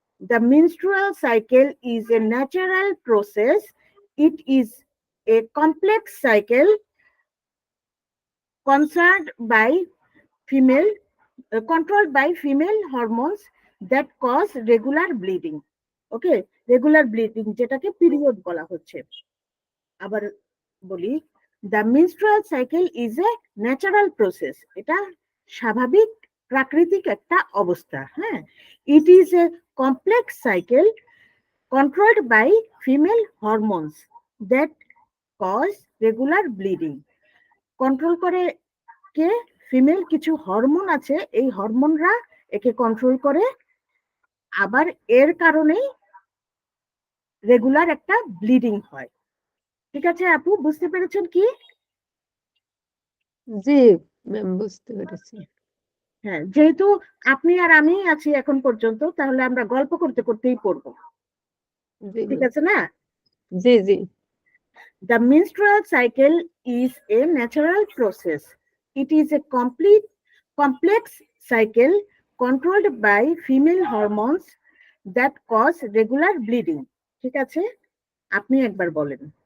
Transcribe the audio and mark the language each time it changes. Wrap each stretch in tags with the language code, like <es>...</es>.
<en>The menstrual cycle is a natural process. It is a complex cycle concerned by female, controlled by female hormones that cause regular bleeding. Okay, regular bleeding</en> <bn>যেটাকে period বলা হচ্ছে। আবার বলি,</bn> <en>the menstrual cycle is a natural process,</en> <bn>এটা স্বাভাবিক প্রাকৃতিক একটা অবস্থা।</bn> <en>হ্যাঁ, it is a complex cycle controlled by female hormones that cause regular bleeding.</en> <bn>Control করে কে? ফিমেল কিছু হরমোন আছে, এই হরমোনরা একে কন্ট্রোল করে, আবার এর কারণেই রেগুলার একটা ব্লিডিং হয়। ঠিক আছে আপু, বুঝতে পেরেছেন কি? জি ম্যাম, বুঝতে পেরেছি। হ্যাঁ, যেহেতু আপনি আর আমি আছি এখন পর্যন্ত, তাহলে আমরা গল্প করতে করতেই পড়বো। জি ঠিক ম্যাম। আছে না? জি জি।</bn> <en>The menstrual cycle is a natural process. It is a complex cycle controlled by female hormones that cause regular bleeding.</en> <bn>ঠিক আছে, আপনি একবার বলেন।</bn>